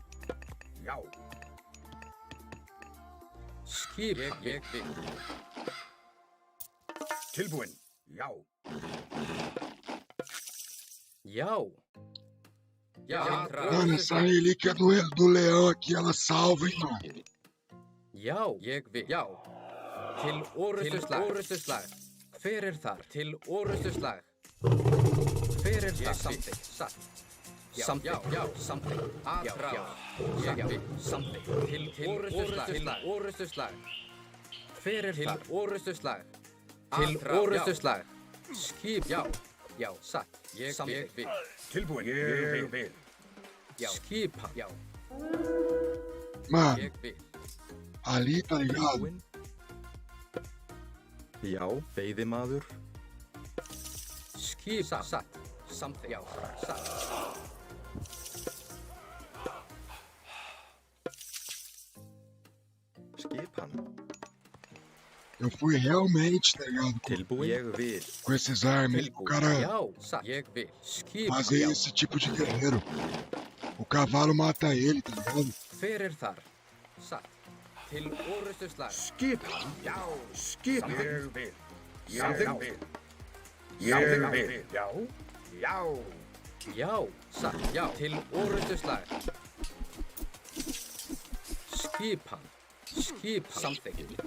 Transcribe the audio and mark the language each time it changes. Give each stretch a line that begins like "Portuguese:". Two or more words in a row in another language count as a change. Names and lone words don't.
Icelandic: Skipan. Ég vil. Tilbúin. Já.
Portuguese: Mano, essa relíquia do leão aqui, ela salva, hein, mano.
Icelandic: Já, ég vil. Já. Til orustuslag. Hver þar? Til orustuslag. Hver þar? Samþykkt. Satt. Samþykkt. Já. Samþykkt. Já. Ég vil. Samþykkt. Til orustuslag. Hver þar? Til orustuslag. Skip. Já. Satt. Ég vil. Tilbúin. Ég vil. Skipan. Já.
Portuguese: Mano,
Icelandic: Ég vil.
Portuguese: ali, tá ligado?
Icelandic: Já, veiðimaður. Skipan. Satt. Samþykkt. Já. Satt. Skipan.
Portuguese: Eu fui realmente, tá ligado?
Icelandic: Tilbúin. Ég vil.
Portuguese: Com esses armas, o cara
Icelandic: Já. Satt. Ég vil. Skipan.
Portuguese: fazer esse tipo de guerreiro. O cavalo mata ele, tá ligado?
Icelandic: Hver þar? Satt. Til orustuslag. Skipan. Já. Skipan. Ég vil. Samþykkt. Ég vil. Já. Já. Já. Satt. Já. Til orustuslag. Skipan. Skipan. Samþykkt.